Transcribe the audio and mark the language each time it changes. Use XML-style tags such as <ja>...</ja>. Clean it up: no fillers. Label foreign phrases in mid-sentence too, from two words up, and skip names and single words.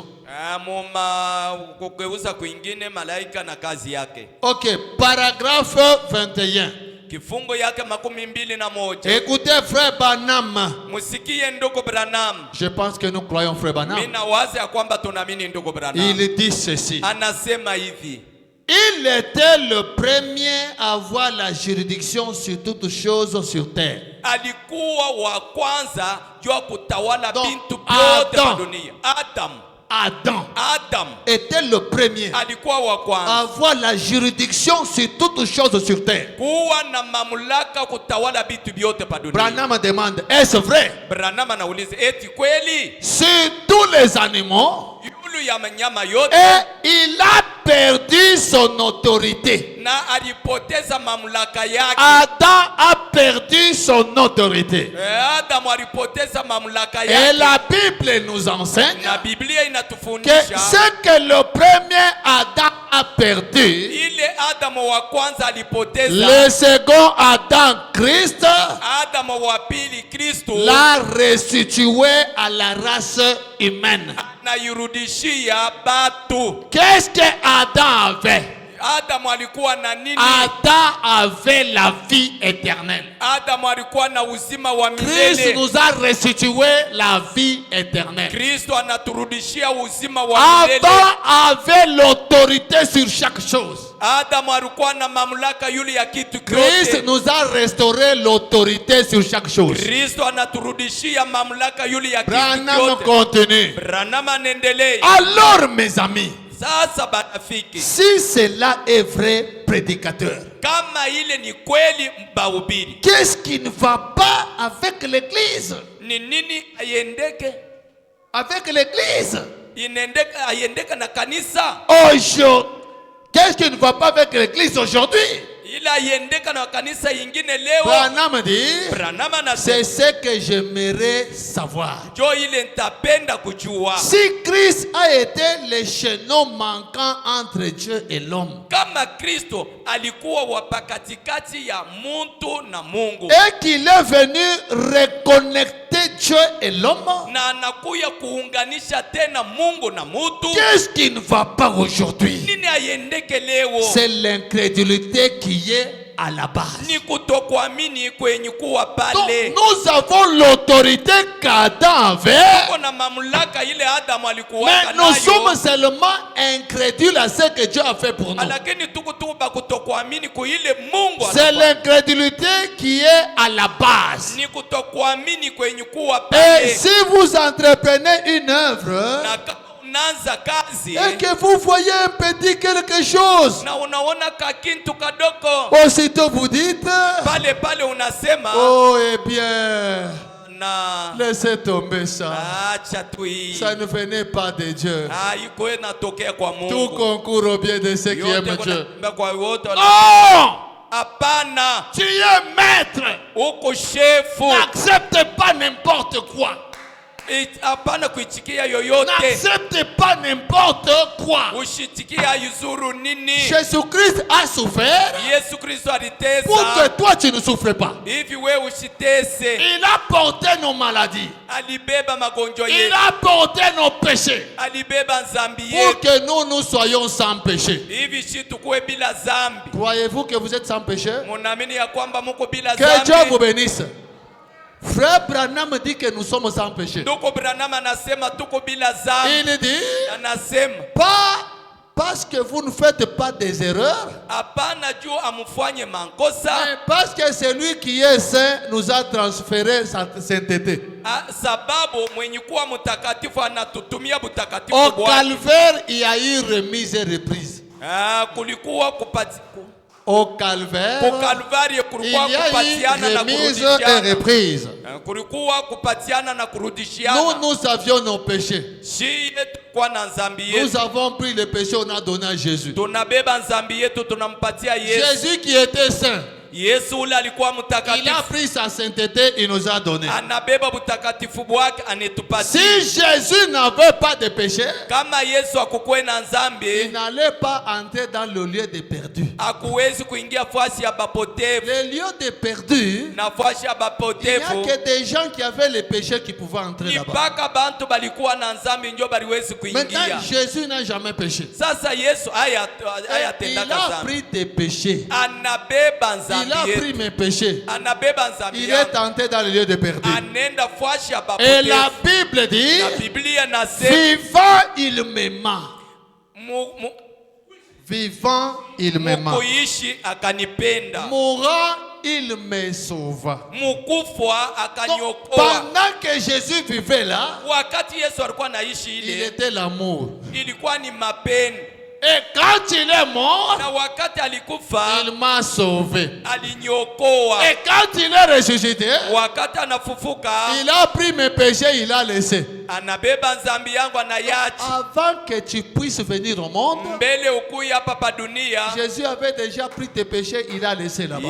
<sw>Muma kugeuza kwingine malaika na kazi yake.</sw> <fr>Ok, paragraphe 21.</fr> <sw>Kifungo yake 21.</sw> <fr>Écoutez, Frère Branham.</fr> <sw>Musikie ndugu Branham.</sw> <fr>Je pense que nous croyons Frère Branham.</fr> <sw>Mina wazi ya kwamba tunaamini ndugu Branham.</sw> <fr>Il dit ceci.</fr> <sw>Anasema hivi.</sw> <fr>Il était le premier à avoir la juridiction sur toutes choses sur terre.</fr> <sw>Alikuwa wa kwanza jua kutawala</sw> <fr>Donc,</fr> <sw>bintu vyote Adam. vya dunia.</sw> <fr>Adam était le premier</fr> <sw>alikuwa wa</sw> <fr>à</fr> <sw>kwanza</sw> <fr>avoir la juridiction sur toutes choses sur terre.</fr> <sw>kuwa na mamlaka kutawala bintu vyote pa dunia.</sw> <fr>Branham demande, est-ce vrai?</fr> <sw>Branham anauliza eti kweli</sw> <fr>Sur tous les animaux,</fr> <sw>yulu ya manyama yote,</sw> <fr>et il a perdu son autorité.</fr> <sw>na alipoteza mamlaka yake.</sw> <fr>Adam a perdu son autorité.</fr> <sw>Adamu alipoteza mamlaka</sw> <fr>Et</fr> <sw>yake.</sw> <fr>la Bible nous enseigne</fr> <sw>Na Biblia</sw> <fr>que</fr> <sw>inatufundisha</sw> <fr>ce que le premier Adam a perdu,</fr> <sw>ile Adamu wa kwanza alipoteza,</sw> <fr>le second Adam, Christ,</fr> <sw>Adamu wa pili Kristo</sw> <fr>l'a restitué à la race humaine.</fr> <sw>nairudishia batu.</sw> <fr>Qu'est-ce que Adam avait?</fr> <sw>Adamu alikuwa na nini?</sw> <fr>Adam avait la vie éternelle.</fr> <sw>Adamu alikuwa na uzima wa</sw> <fr>Christ</fr> <sw>milele.</sw> <fr>nous a restitué la vie éternelle.</fr> <sw>Kristo anaturudishia uzima wa milele.</sw> <fr>Adam avait l'autorité sur chaque chose.</fr> <sw>Adamu alikuwa na mamlaka yule ya kitu</sw> <fr>Christ</fr> <sw>kyote.</sw> <fr>nous a restauré l'autorité sur chaque chose.</fr> <sw>Kristo anaturudishia mamlaka yule ya kitu</sw> <fr>Branham</fr> <sw>kyote.</sw> <fr>continue.</fr> <sw>Branham anaendelea.</sw> <fr>Alors mes amis,</fr> <sw>Sasa barafiki,</sw> <fr>si cela est vrai prédicateur,</fr> <sw>kama ile ni kweli mbahubiri,</sw> <fr>qu'est-ce qui ne va pas avec l'église?</fr> <sw>ni nini aiendeke?</sw> <fr>Avec l'église.</fr> <sw>Aiendeka na kanisa?</sw> <fr>Aujourd'hui, qu'est-ce qui ne va pas avec l'église aujourd'hui?</fr> <sw>Ila aiendeka na kanisa ingine leo?</sw> <fr>Branham dit,</fr> <sw>Branham anasema</sw> <fr>c'est ce que j'aimerais savoir.</fr> <sw>jo ile nitapenda kujua.</sw> <fr>Si Christ a été le chaînon manquant entre Dieu et l'homme,</fr> <sw>Kama Kristo alikuwa wapa katikati ya muntu na Mungu,</sw> <fr>et qu'il est venu reconnecter Dieu et l'homme,</fr> <sw>na anakuya kuunganisha tena Mungu na mutu,</sw> <fr>qu'est-ce qui ne va pas aujourd'hui?</fr> <sw>nini aiendeke leo?</sw> <fr>C'est l'incrédulité qui est à la base.</fr> <sw>Ni kutokuamini kwenye kuwa</sw> <fr>Donc,</fr> <sw>pale.</sw> <fr>nous avons l'autorité qu'Adam avait,</fr> <sw>Tuko na mamlaka ile Adamu</sw> <fr>mais</fr> <sw>alikuwa</sw> <fr>nous</fr> <sw>nayo,</sw> <fr>sommes seulement incrédules à ce que Dieu a fait pour nous.</fr> <sw>lakini tuko tuba kutokuamini ku ile Mungu</sw> <fr>C'est</fr> <sw>anafanya.</sw> <fr>l'incrédulité qui est à la base.</fr> <sw>Ni kutokuamini kwenye kuwa</sw> <fr>Et</fr> <sw>pale.</sw> <fr>si vous entreprenez une œuvre</fr> <sw>Na kama unaanza kazi</sw> <fr>et que vous voyez un petit quelque chose,</fr> <sw>na unaona kakintu kadoko,</sw> <fr>aussitôt vous dites,</fr> <sw>pale pale unasema</sw> <fr>oh eh bien,</fr> <sw>na</sw> <fr>laissez tomber ça.</fr> <sw>acha tu hii.</sw> <fr>Ça ne venait pas de Dieu.</fr> <sw>Iko inatokea kwa</sw> <fr>Tout</fr> <sw>Mungu.</sw> <fr>concourt au bien de ceux qui</fr> <sw>Yote</sw> <fr>aiment Dieu.</fr> <sw>kuna kwa wote.</sw> <fr>Non!</fr> <sw>Hapana,</sw> <fr>Tu es maître.</fr> <sw>uko shefu.</sw> <fr>N'accepte pas n'importe quoi.</fr> <sw>Hapana kuitikia yoyote.</sw> <fr>N'accepte pas n'importe quoi.</fr> <sw>Ushitikia yuzuru nini?</sw> <fr>Jésus-Christ a souffert</fr> <sw>Yesu Kristo</sw> <fr>pour que</fr> <sw>alitesa.</sw> <fr>toi tu ne souffres pas.</fr> <sw>Hivi we ushitese.</sw> <fr>Il a porté nos maladies.</fr> <sw>Alibeba magonjwa</sw> <fr>Il</fr> <sw>yetu.</sw> <fr>a porté nos péchés</fr> <sw>Alibeba nzambi</sw> <fr>pour</fr> <sw>yetu.</sw> <fr>que nous soyons sans péché.</fr> <sw>Hivi shi tukuwe bila zambi.</sw> <fr>Croyez-vous que vous êtes sans péché?</fr> <sw>Munaamini ya kwamba muko bila</sw> <fr>Que Dieu vous</fr> <sw>zambi?</sw> <fr>bénisse. Frère Branham dit que nous sommes sans péché.</fr> <sw>Ndugu Branham anasema tuko bila zambi.</sw> <fr>Il dit,</fr> <sw>Anasema</sw> <fr>pas parce que vous ne faites pas des erreurs,</fr> <sw>hapana juu amufanye makosa,</sw> <fr>mais parce que celui qui est saint nous a transféré sa sainteté.</fr> <sw>sababu mwenye kuwa mtakatifu anatutumia butakatifu</sw> <fr>Au</fr> <sw>Bwana.</sw> <fr>calvaire, il y a eu remise et reprise.</fr> <sw>Kulikuwa kupati</sw> <fr>Au calvaire,</fr> <sw>ku Kalvari</sw> <fr>il</fr> <sw>kulikuwa</sw> <fr>y a</fr> <sw>kupatiana</sw> <fr>eu</fr> <sw>na</sw> <fr>remise et</fr> <sw>kurudishiana.</sw> <fr>reprise.</fr> <sw>Kulikuwa kupatiana na kurudishiana.</sw> <fr>Nous avions nos péchés.</fr> <sw>Shi yetu kwa na nzambi</sw> <fr>Nous</fr> <sw>yetu.</sw> <fr>avons pris le péché, on a donné à Jésus.</fr> <sw>Tunabeba nzambi yetu tunampatia Yesu.</sw> <fr>Jésus qui était saint,</fr> <sw>Yesu ule alikuwa</sw> <fr>il a</fr> <sw>mtakatifu.</sw> <fr>pris sa sainteté, il nous a donné.</fr> <sw>Anabeba butakatifu bwake</sw> <fr>Si</fr> <sw>anetupatia.</sw> <fr>Jésus n'avait pas de péché,</fr> <sw>Kama Yesu akukuwe na</sw> <fr>il</fr> <sw>nzambi,</sw> <fr>n'allait pas entrer dans le lieu des perdus.</fr> <sw>akuwezi kuingia fasi ya bapotevu.</sw> <fr>Le lieu des perdus,</fr> <sw>Na fasi ya</sw> <fr>il n'y a</fr> <sw>bapotevu</sw> <fr>que des gens qui avaient le péché qui pouvaient entrer</fr> <sw>ni</sw> <fr>là-bas.</fr> <sw>mpaka bantu balikuwa na nzambi njo baliwezi</sw> <fr>Maintenant,</fr> <sw>kuingia.</sw> <fr>Jésus n'a jamais péché.</fr> <sw>Sasa Yesu</sw> <fr>Et il</fr> <sw>ayatendaka</sw> <fr>a</fr> <sw>zambi,</sw> <fr>pris tes péchés.</fr> <sw>anabeba</sw> <fr>Il</fr> <sw>nzambi</sw> <fr>a pris</fr> <sw>yetu,</sw> <fr>mes péchés.</fr> <sw>anabeba nzambi</sw> <fr>Il est</fr> <sw>yako,</sw> <fr>entré dans le lieu des perdus.</fr> <sw>anenda fasi ya</sw> <fr>Et la</fr> <sw>bapotevu.</sw> <fr>Bible dit,</fr> <sw>Na Biblia nasema</sw> <fr>vivant, il m'aima. Vivant, il m'aima.</fr> <sw>mukuishi akanipenda,</sw> <fr>Mourant, il me sauva.</fr> <sw>mukufwa</sw> <fr>Donc,</fr> <sw>akaniokoa.</sw> <fr>pendant que Jésus vivait là,</fr> <sw>Wakati Yesu alikuwa anaishi</sw> <fr>il</fr> <sw>ile,</sw> <fr>était l'amour.</fr> <sw>ilikuwa ni mapendo.</sw> <fr>Et quand il est mort,</fr> <sw>na wakati alikufa</sw> <fr>il m'a sauvé.</fr> <sw>aliniokoa.</sw> <fr>Et quand il est ressuscité,</fr> <sw>Wakati anafufuka</sw> <fr>il a pris mes péchés, il a laissé.</fr> <sw>anabeba nzambi yangu anayachi.</sw> <fr>Avant que tu puisses venir au monde,</fr> <sw>Mbele ukuya hapa pa dunia,</sw> <fr>Jésus avait déjà pris tes péchés, il a laissé là-bas.</fr>